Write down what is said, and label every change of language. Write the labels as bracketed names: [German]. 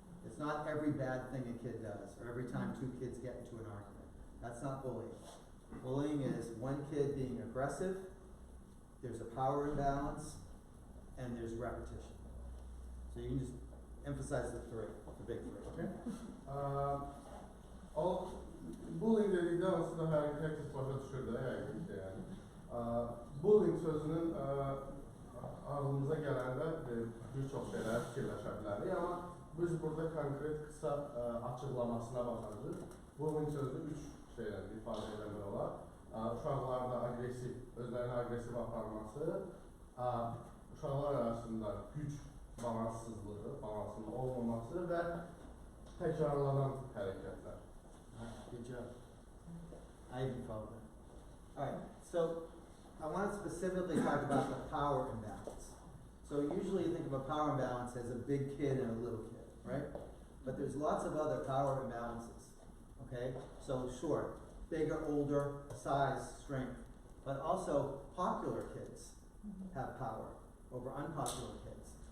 [English] It's not every bad thing a kid does, or every time two kids get into an argument. That's not bullying. Bullying is one kid being aggressive, there's a power imbalance, and there's repetition. So you can just emphasize the big three. Okay. [Azerbaijani] O bullying dedikdə aslında herkes başa düşür də yəqin ki, yəni. Bullying sözünün ağlımıza gələndə bir çox şeylər fikirləşə bilərik, amma biz burada konkret qısa açıqlamasına baxacağıq. Bullying sözü üç şeylə ifadə eləmək olar. Uşaqlarda özlərini agresiv aparması, uşaqlar arasında güc balansızlığı, balansının olmaması və təkrarlanan hərəkətlər. [English] Good job. I even followed that. All right, so I want to specifically talk about the power imbalance. So usually you think of a power imbalance as a big kid and a little kid, right? But there's lots of other power imbalances, okay? So sure, bigger, older, size, strength, but also popular kids have power over unpopular kids.